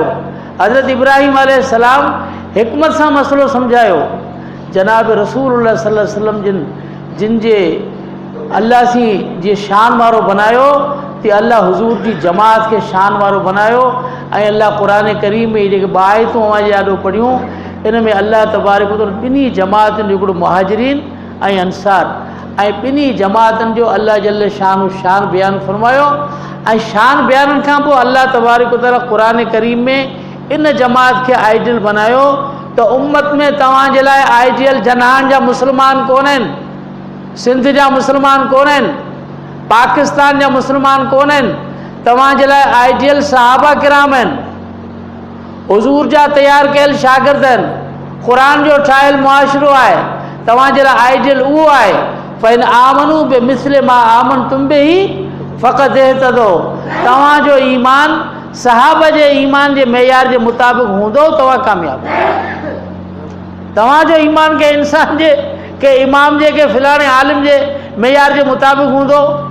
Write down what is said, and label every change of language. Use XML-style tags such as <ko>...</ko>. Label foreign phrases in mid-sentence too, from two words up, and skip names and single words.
<sd>हज़रत इब्राहिम अलैहिस्सलाम हिकमत सां मसइलो सम्झायो। जनाब रसूलुल्लाह</sd> <ar>صلى الله عليه وسلم</ar> <sd>जिन जे अल्लाह सी जी शान वारो बनायो, ते अल्लाह हुजूर जी जमात के शान वारो बनायो। ऐं अल्लाह क़ुरान करीम में जेके बायतूं अॼु ॾाढो पढ़ियूं, इन में</sd> <ar>الله تبارك وتعالى</ar> <sd>ॿिन्ही जमातुनि जो हिकिड़ो मुहाजिरीन ऐं अंसार, ऐं ॿिन्ही जमातुनि जो अल्लाह जल्ल शान बयानु फरमायो। ऐं शान बयाननि खां पोइ</sd> <ar>الله تبارك وتعالى</ar> <sd>क़ुरान करीम में इन जमात खे आइडियल बनायो त उम्मत में तव्हांजे लाइ आइडियल जनान जा मुस्लमान कोन आहिनि, सिंध जा मुस्लमान कोन आहिनि, पाकिस्तान जा मुस्लमान कोन आहिनि, तव्हांजे लाइ आइडियल सहाबा किराम आहिनि, हुजूर जा तयारु कयल शागिर्द आहिनि, क़ुरान जो ठाहियल मुआशिरो आहे। तव्हांजे लाइ आइडियल उहो आहे,</sd> <ar>فإن آمنوا بمثل ما آمنتم به فقد اهتدوا.</ar> <sd>तव्हांजो ईमान सहाबा जे ईमान जे मेयार जे मुताबिक़ हूंदो, तव्हां कामयाबु। तव्हांजो ईमान के इंसान जे के इमाम जे के फिलाणे आलिम जे मेयार जे मुताबिक़ हूंदो।</sd>